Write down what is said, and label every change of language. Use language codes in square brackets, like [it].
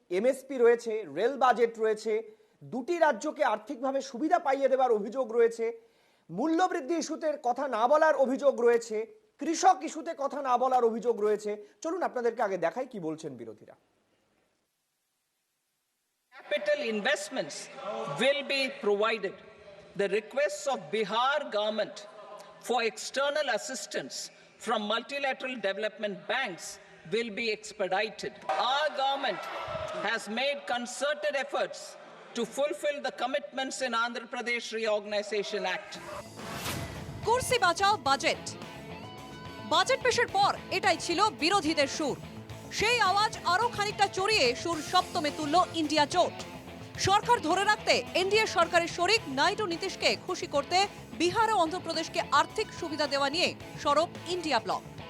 [bn] MSP রয়েছে, rail budget রয়েছে, দুটি রাজ্যকে আর্থিকভাবে সুবিধা পাইয়ে দেওয়ার অভিযোগ রয়েছে, মূল্যবৃদ্ধি ইস্যুতে কথা না বলার অভিযোগ রয়েছে, কৃষক ইস্যুতে কথা না বলার অভিযোগ রয়েছে। চলুন আপনাদেরকে আগে দেখাই কি বলছেন বিরোধীরা। [en] Capital investments will be provided. The requests of Bihar government for external assistance from multilateral development banks will be expedited. Our government has made concerted efforts to fulfill the commitments in Andhra Pradesh Reorganization Act. [bn] কুর্সি বাঁচাও budget. Budget পেশের পর এটাই ছিল বিরোধীদের সুর। সেই আওয়াজ আরো খানিকটা চড়িয়ে সুর সপ্তমে তুলল ইন্ডিয়া জোট। সরকার ধরে রাখতে এনডিএ সরকারের শরিক নাইডু নীতিশকে খুশি করতে বিহার ও অন্ধ্রপ্রদেশকে আর্থিক সুবিধা দেওয়া নিয়ে সরব ইন্ডিয়া ব্লক।